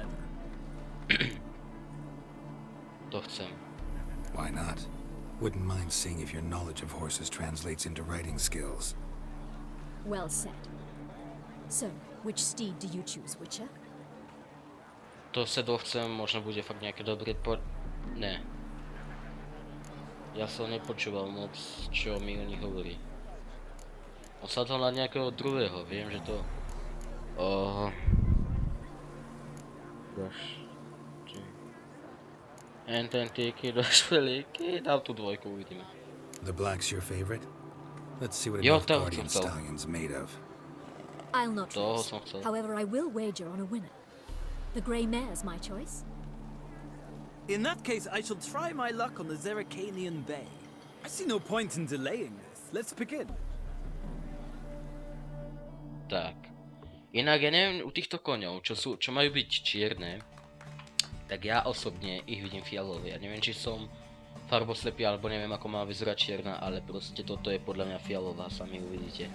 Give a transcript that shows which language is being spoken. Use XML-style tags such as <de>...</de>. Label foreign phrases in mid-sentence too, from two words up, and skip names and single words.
<en>leather.</en> <sk>To chcem.</sk> <en>Why not? Wouldn't mind seeing if your knowledge of horses translates into riding skills. Well said. So, which steed do you choose, Witcher?</en> <sk>To sedlo chcem, možno bude fakt nejaké dobré Ne. Ja som nepočúval moc, čo mi o nich hovorí. On sa dal na nejakého druhého, viem, že to... Ten týky došvelíky, dám tu dvojku, uvidíme.</sk> <en>The black's your favorite? Let's see what a</en> <sk>Jo,</sk> <en>Nilfgaardian</en> <sk>to.</sk> <en>stallion's made of. I'll not</en> <sk>Toho</sk> <en>race.</en> <sk>som chcel.</sk> <en>However, I will wager on a winner. The grey mare's my choice. In that case, I shall try my luck on the Zericanian Bay. I see no point in delaying this. Let's begin.</en> <sk>Tak. Inak ja neviem u týchto koňov, čo majú byť čierne, tak ja osobne ich vidím fialové. Ja neviem, či som farboslepý, alebo neviem, ako má vyzerať čierna, ale proste toto je podľa mňa fialová, sami uvidíte.</sk>